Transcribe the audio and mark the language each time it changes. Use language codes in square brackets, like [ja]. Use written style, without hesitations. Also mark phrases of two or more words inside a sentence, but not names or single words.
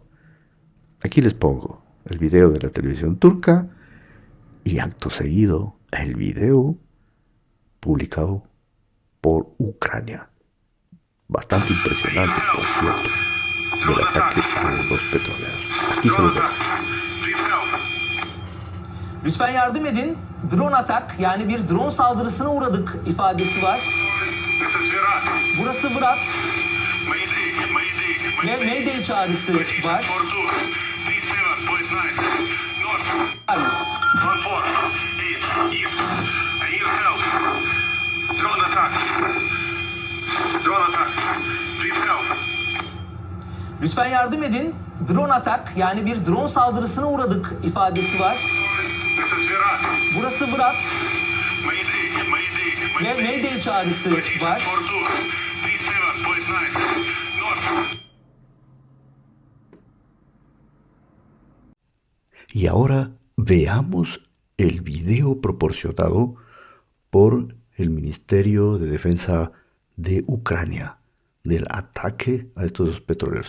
[es] Aquí les pongo el video de la televisión turca y acto seguido el video publicado por Ucrania. bastante impresionante, por cierto, del ataque a los dos petroleros. Aquí se los dejo. [tr] Lütfen yardım edin. [en] Drone atak, [tr] yani bir drone saldırısına uğradık ifadesi var. Burası Vrat ve Mayday çağrısı var. Lütfen yardım edin. [en] Drone atak, [tr] yani bir drone saldırısına uğradık ifadesi var. Burası Vrat ve Mayday çağrısı var. [es] Y ahora veamos el video proporcionado por el Ministerio de Defensa de Ucrania del ataque a estos dos petroleros.